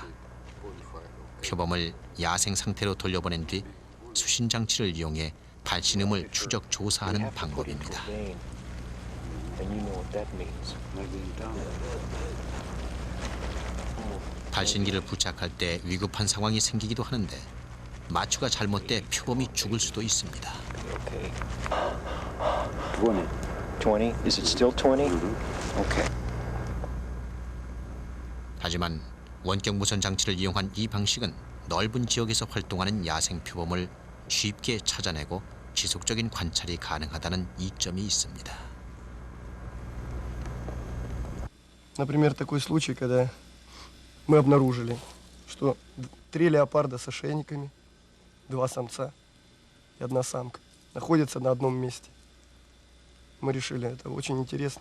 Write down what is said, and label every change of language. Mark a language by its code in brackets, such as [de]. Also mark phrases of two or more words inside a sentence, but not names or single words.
[ko] 표범을 야생 상태로 돌려보낸 뒤 수신 장치를 이용해 발신음을 추적 조사하는 방법입니다. 발신기를 부착할 때 위급한 상황이 생기기도 하는데 마취가 잘못돼 표범이 죽을 수도 있습니다. [en] 20. Is it still 20? Okay. [ko] 하지만 원격 무선 장치를 이용한 이 방식은 넓은 지역에서 활동하는 야생 표범을 쉽게 찾아내고 지속적인 관찰이 가능하다는 이점이 있습니다. [ru] Например, такой случай, когда мы обнаружили, что 3 леопарда с ошейниками, 2 самца и 1 самка находятся на одном месте. Мы решили, это очень интересно.